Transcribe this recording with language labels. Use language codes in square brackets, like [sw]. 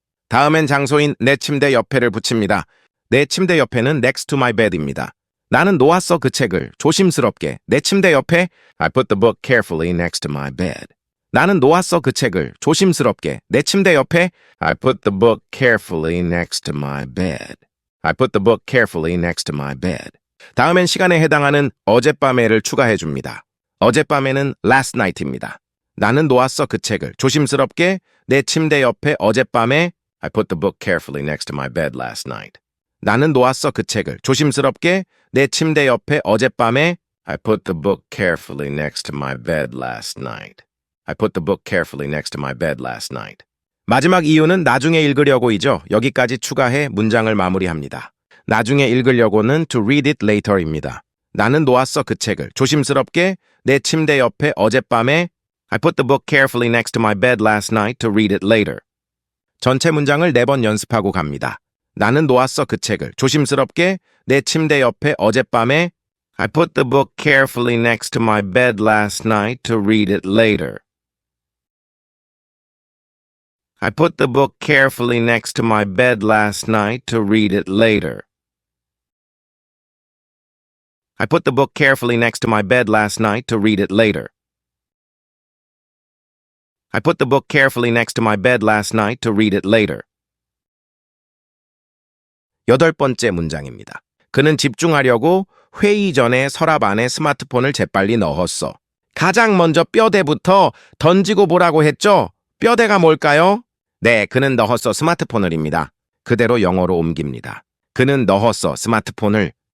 [ko] 다음엔 장소인 내 침대 옆에를 붙입니다. 내 침대 옆에는 [en] next to my bed [ko] 입니다. 나는 놓았어 그 책을 조심스럽게 내 침대 옆에. [en] I put the book carefully next to my bed. [ko] 나는 놓았어 그 책을 조심스럽게 내 침대 옆에. [en] I put the book carefully next to my bed. I put the book carefully next to my bed. [ko] 다음엔 시간에 해당하는 어젯밤에를 추가해 줍니다. 어젯밤에는 [en] last night [ko] 입니다. 나는 놓았어 그 책을 조심스럽게 내 침대 옆에 어젯밤에. [en] I put the book carefully next to my bed last night. [ko] 나는 놓았어 그 책을 조심스럽게 내 침대 옆에 어젯밤에. [en] I put the book carefully next to my bed last night. I put the book carefully next to my bed last night. [ko] 마지막 이유는 나중에 읽으려고이죠. 여기까지 추가해 문장을 마무리합니다. 나중에 읽으려고는 [en] to read it later [ko] 입니다. 나는 놓았어 그 책을 조심스럽게 내 침대 옆에 어젯밤에. [en] I put the book carefully next to my bed last night to read it later. [ko] 전체 문장을 4번 연습하고 갑니다. 나는 놓았어 그 책을 조심스럽게 내 침대 옆에 어젯밤에. [en] I put the book carefully next to my bed last night to read it later. I put the book carefully next to my bed last night to read it later. I put the book carefully next to my bed last night to read it later. I put the book carefully next to my bed last night to read it later. [ko] 8번째 문장입니다. 그는 집중하려고 회의 전에 서랍 안에 스마트폰을 재빨리 넣었어. 가장 먼저 뼈대부터 던지고 보라고 했죠? 뼈대가 뭘까요? 네, 그는 넣었어 스마트폰을입니다. 그대로 영어로 옮깁니다. 그는 넣었어 스마트폰을.